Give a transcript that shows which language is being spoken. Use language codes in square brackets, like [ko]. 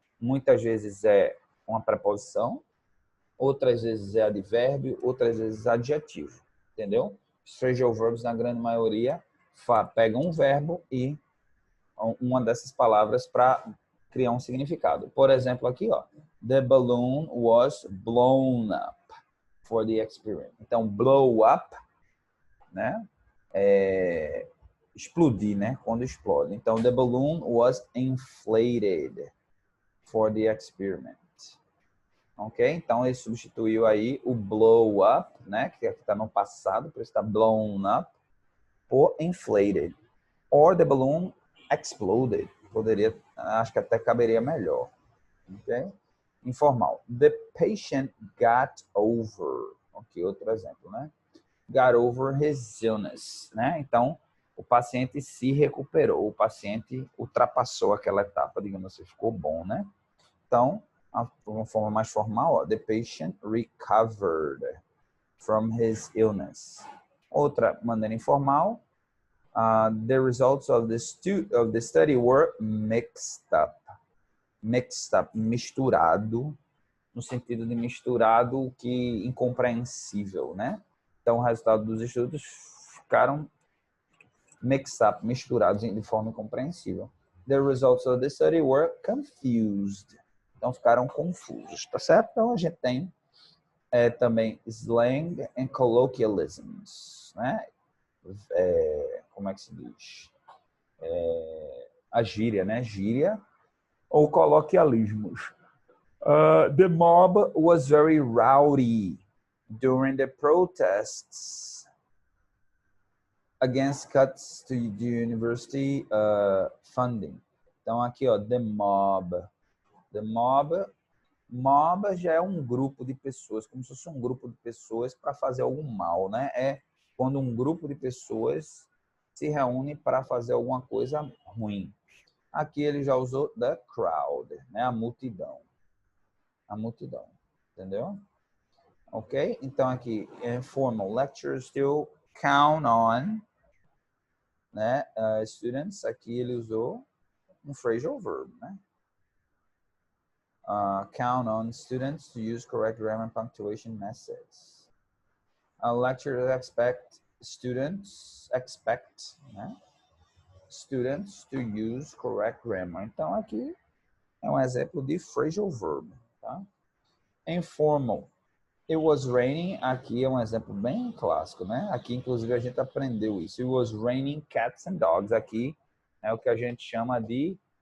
[pt] Muitas vezes é uma preposição, outras vezes é advérbio, outras vezes adjetivo, entendeu? Os phrasal verbs, na grande maioria, pegam um verbo e uma dessas palavras para criar um significado. Por exemplo, aqui, ó, [en] the balloon was blown up for the experience. [pt] Então, blow up, né? Explodir, né? Quando explode. Então, [en] the balloon was inflated. for the experiment. Ok? [pt] Então, ele substituiu aí o blow up, né? Que aqui está no passado, por isso está blown up, por inflated. [en] Or the balloon exploded. [pt] Poderia, acho que até caberia melhor. [en] Ok? Informal. The patient got over. [pt] Ok, outro exemplo, né? [en] Got over his illness, [pt] né? Então, o paciente se recuperou, o paciente ultrapassou aquela etapa, digamos assim, ficou bom, né? Então, uma forma mais formal, ó, [en] the patient recovered from his illness. [pt] Outra maneira informal, [en] the results of the study were mixed up. [pt] Mixed up, misturado, no sentido de misturado que incompreensível, né? Então, o resultado dos estudos ficaram [en] mixed up, [pt] misturados de forma incompreensível. [en] The results of the study were confused. [pt] Então, ficaram confusos, tá certo? Então, a gente tem também slang and colloquialisms, né? Como é que se diz? A gíria, né? Gíria ou coloquialismos. [en] The mob was very rowdy during the protests against cuts to the university funding. [pt] Então, aqui, ó, [en] the mob. The mob. [pt] Mob já é um grupo de pessoas, como se fosse um grupo de pessoas para fazer algum mal, né? É quando um grupo de pessoas se reúne para fazer alguma coisa ruim. Aqui ele já usou the crowd, né? A multidão. A multidão, entendeu? Ok? Então aqui, [en] informal lectures still count on, né? [pt] Students, aqui ele usou um phrasal verb, né? [en] Count on students to use correct grammar and punctuation methods. Lecturers expect students, né? Students to use correct grammar. [pt] Então aqui é um exemplo de phrasal verb, tá? Informal. [en] It was raining, [pt] aqui é um exemplo bem clássico, né? Aqui, inclusive, a gente aprendeu isso. [en] It was raining cats and dogs. [pt] Aqui é o que a gente chama de...